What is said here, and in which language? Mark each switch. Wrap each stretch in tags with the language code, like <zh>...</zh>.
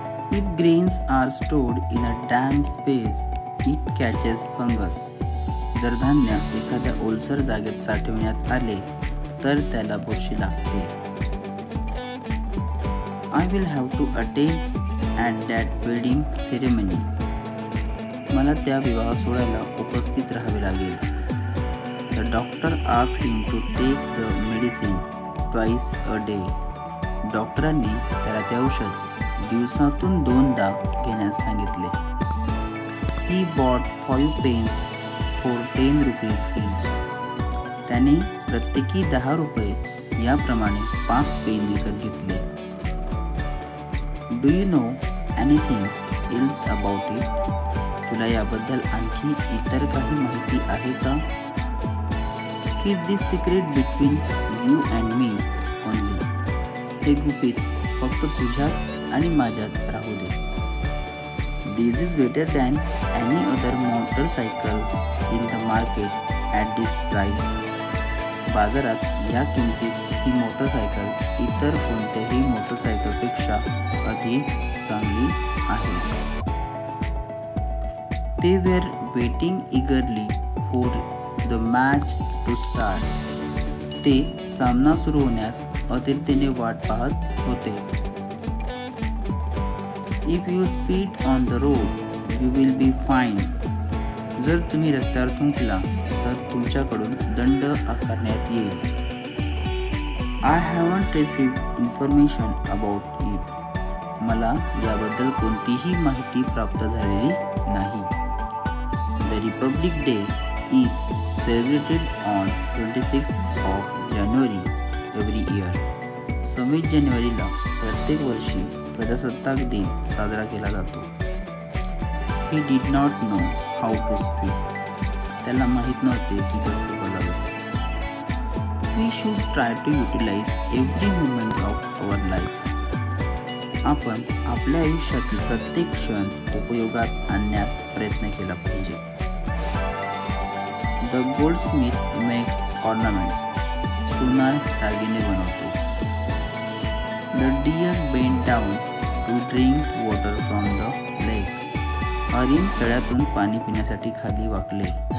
<en>If grains are stored in a damp space, it catches fungus.</en> <mr>जर धान्य एखाद्या ओलसर जागेत साठवण्यात आले तर त्याला बुरशी लागते.</mr> <en>I will have to attend at that wedding ceremony.</en> <mr>मला त्या विवाह सोहळ्याला उपस्थित राहावे लागेल.</mr> <en>The doctor asked him to take the medicine twice a day.</en> <mr>डॉक्टरांनी त्याला ते औषध दिवसातून 2दा घेण्यास सांगितले.</mr> <en>He bought 5 pens for 10 rupees each.</en> <mr>त्याने प्रत्येकी 10 रुपये याप्रमाणे 5 पेन विकत घेतले.</mr> <en>Do you know anything else about it?</en> <mr>तुला याबद्दल आणखी इतर काही माहिती आहे का?</mr> <en>Keep this secret between you and me only.</en> <mr>हे गुपित फक्त तुझ्यात आणि माझ्यात राहू दे.</mr> <en>This is better than any other motorcycle in the market at this price.</en> <mr>बाजारात या किमतीत ही मोटरसायकल इतर कोणत्याही मोटरसायकलपेक्षा अधिक चांगली आहे.</mr> <en>They were waiting eagerly for the match to start.</en> <mr>ते सामना सुरू होण्यास आतुरतेने वाट पाहत होते.</mr> <en>If you speed on the road, you will be fined.</en> <mr>जर तुम्ही रस्त्यावर थुंकला तर तुमच्याकडून दंड आकारण्यात येईल.</mr> <en>I haven't received information about it.</en> <mr>मला याबद्दल कोणतीही माहिती प्राप्त झालेली नाही.</mr> <en>The Republic Day is celebrated on 26th of January every year.</en> <mr>26 जानेवारीला प्रत्येक वर्षी प्रजासत्ताक दिन साजरा केला जातो.</mr> <en>He did not know how to speak.</en> <mr>त्याला माहित नव्हते की कसे बोलावे.</mr> <en>We should try to utilize every moment of our life.</en> <mr>आपण आपल्या आयुष्यातील प्रत्येक क्षण उपयोगात आणण्यास प्रयत्न केला पाहिजे.</mr> <en>The goldsmith makes ornaments.</en> <mr>सोनार दागिने बनवतो.</mr> <en>The deer bent down to drink water from the lake.</en> <mr>हरिण तळ्यातून पाणी पिण्यासाठी खाली वाकले.</mr>